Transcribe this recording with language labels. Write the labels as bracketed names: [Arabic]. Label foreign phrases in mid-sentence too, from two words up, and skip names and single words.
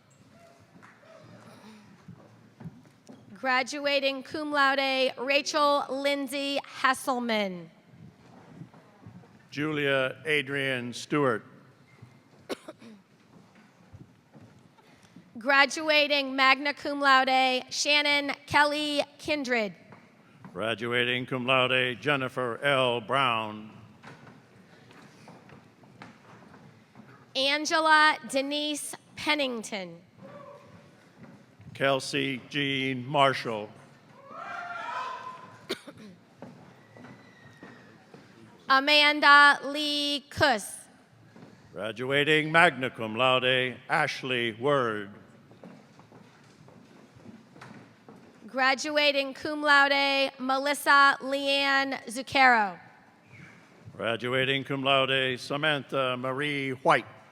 [English] Graduating [Latin] cum laude, [English] Rachel Lindsay Hasselman. Julia Adrian Stewart. Graduating [Latin] magna cum laude, [English] Shannon Kelly Kindred. Graduating [Latin] cum laude, [English] Jennifer L. Brown. Angela Denise Pennington. Kelsey Jean Marshall. Amanda Lee Kuss. Graduating [Latin] magna cum laude, [English] Ashley Word. Graduating [Latin] cum laude, [English] Melissa Leanne Zucchero. Graduating [Latin] cum laude, [English] Samantha Marie White.